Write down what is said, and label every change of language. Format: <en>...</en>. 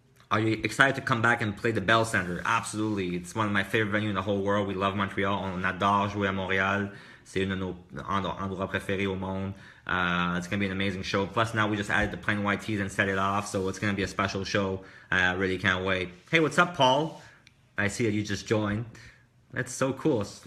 <en>Are you excited to come back and play the Bell Center? Absolutely. It's one of my favorite venues in the whole world. We love Montreal.</en> <fr>On adore jouer à Montréal. C'est une de nos endroits préférés au monde.</fr> <en>It's going to be an amazing show. Plus, now we just added the plain white tees and set it off, so it's going to be a special show. I really can't wait. Hey, what's up, Paul? I see that you just joined. That's so cool.</en>